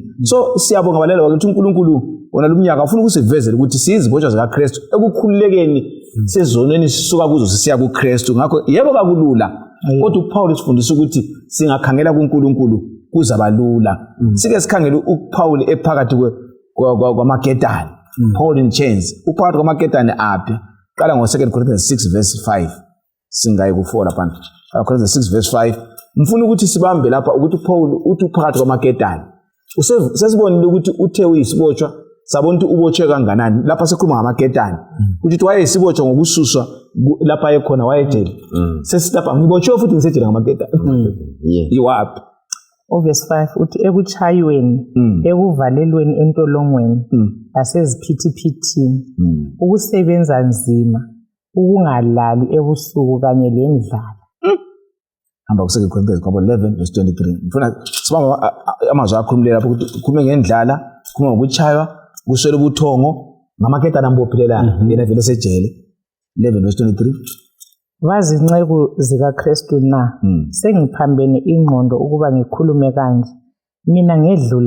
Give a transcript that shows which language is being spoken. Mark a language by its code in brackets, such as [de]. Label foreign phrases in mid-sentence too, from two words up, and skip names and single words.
[nd] So siyabonga abalaleli bakithi uNkulunkulu wona lumnyaka ufuna ukusivezela ukuthi sizibotshwa zikaKristu ekukhululekeni sezonweni sisuka kuzo sisiya kuKristu. Ngakho yebo kakulula kodwa uPaul usifundisa ukuthi singakhangela kuNkulunkulu kuzabalula sike sikhangele uPaul ephakathi kwamaketane Paul [en] in chains [nd] uphakathi kwamaketane aphi qala ngo2 Corinthians 6 verse 5 singayi ku4 lapha Corinthians 6 verse 5 mfuna ukuthi sibambe lapha ukuthi uPaul uthi uphakathi kwamaketane sesibonile ukuthi uthe uyisibotshwa sabona ukuthi ubotshwe kanganani lapha sikhuluma ngamaketane ukuthi wayesibotshwa ngokususwa lapha ekhona wayejele sesilapha ngibotshwe futhi ngisejele ngamaketane yiwapi Verse 5 uthi ekuchayweni ekuvalelweni entolongweni laseziphithiphithini ukusebenza nzima ukungalali ebusuku kanye lendlala hamba ku2 Corinthians 11 verse 23 mfuna sibamba amazwi akhulume lapho ukuthi ukhulume ngendlala ukhulume ngokuchaywa kuswele ubuthongo ngamaketane ambophilelayo yena vele sejele 11 verse 23 Vazinceku zikaKristu na sengiphambene ingqondo ukuba ngikhulume kanje mina ngedlula